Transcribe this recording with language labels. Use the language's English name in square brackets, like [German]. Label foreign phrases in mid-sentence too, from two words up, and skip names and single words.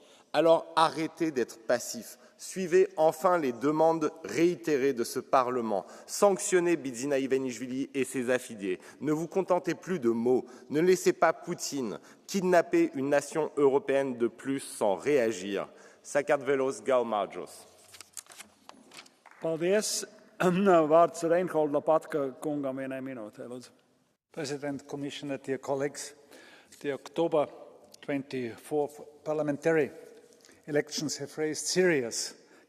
[French] Alors arrêtez d'être passifs. Suivez enfin les demandes réitérées de ce Parlement. Sanctionnez Bidzina Ivanishvili et ses affidés. Ne vous contentez plus de mots. Ne laissez pas Poutine kidnapper une nation européenne de plus sans réagir. [Georgian] საქართველოს გაუმარჯოს. [Latvian] Paldies. Vārds Reinhold Lopatka kungam vienai minūtē, lūdzu. [English] President, Commissioner, dear colleagues, the October 24th parliamentary elections have raised serious